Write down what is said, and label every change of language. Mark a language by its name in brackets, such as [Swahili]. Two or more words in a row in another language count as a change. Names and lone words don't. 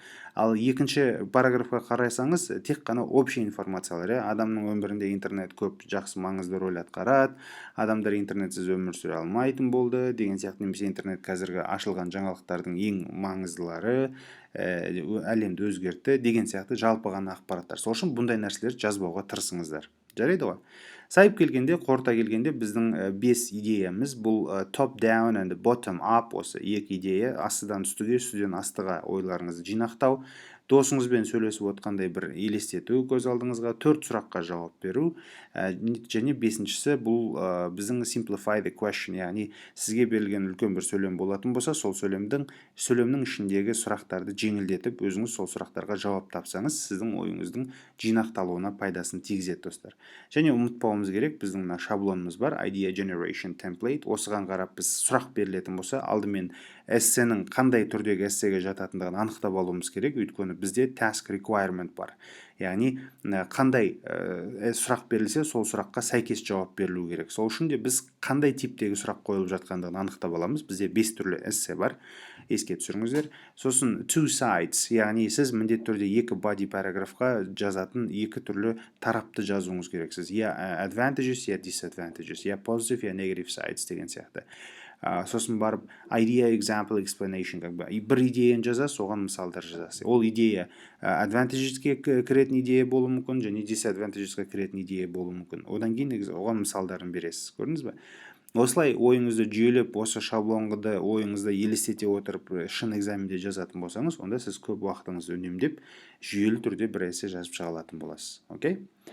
[Kazakh] Ал екінші параграфқа қарасаңыз, тек қана общий информациялар, адамның өмірінде интернет көп жақсы маңызды рөл атқарады, адамдар интернетсіз өмір сүре алмайтын болды деген сияқты, немесе интернет қазіргі ашылған жаңалықтардың ең маңыздылары, әлемді өзгертті деген сияқты жалпы ғана ақпараттар. Сол үшін бұндай нәрселерді жазбауға тырысыңыздар. Жарайды ғой. Сайып келгенде, қорыта келгенде біздің 5 идеямыз бұл [English] top down and bottom up, [Kazakh] осы екі идея, астыдан үстіге, үстіден астыға ойларыңызды жинақтау, досыңызбен сөйлесіп отқандай бір елестету көз алдыңызға, 4 сұраққа жауап беру, және 5-шісі бұл біздің [English] simplify the question, [Kazakh] яғни сізге берілген үлкен бір сөйлем болатын болса, сол сөйлемнің ішіндегі сұрақтарды жеңілдетіп, өзіңіз сол сұрақтарға жауап тапсаңыз, сіздің ойыңыздың жинақталуына пайдасын тигізеді, достар. Және ұмытпауымыз керек, біздің мына шаблонымыз бар, [English] idea generation template. [Kazakh] Осыған қарап біз сұрақ берілетін болса, алдымен эссенің қандай түрдегі эссеге жататындығын анықтап алуымыз керек. Өйткені бізде [English] task requirement [Kazakh] бар. Яғни қандай сұрақ берілсе, сол сұраққа сәйкес жауап берілу керек. Сол үшін де біз қандай типтегі сұрақ қойылып жатқандығын анықтап аламыз. Бізде 5 түрлі эссе бар. Еске түсіріңіздер. Сосын [English] two sides, [Kazakh] яғни сіз міндетті түрде екі body параграфқа жазатын екі түрлі тарапты жазуыңыз керексіз. Я advantages, я disadvantages, я positive, я [English] negative sides [Kazakh] деген сияқты. Сосын барып [English] idea, example, explanation, [Kazakh] бір идеяны жазасыз, оған мысалдар жазасыз. Ол идея advantagesке кіретін идея болуы мүмкін, және disadvantagesке кіретін идея болуы мүмкін. Одан кейін оған мысалдарын бересіз. Көрдіңіз бе? Осылай ойыңызды жүйелеп, осы шаблонды ойыңызды елестете отырып шын экзаменде жазатын болсаңыз, онда сіз көп уақытыңызды үнемдеп, жүйелі түрде бір эссе жазып шыға алатын боласыз.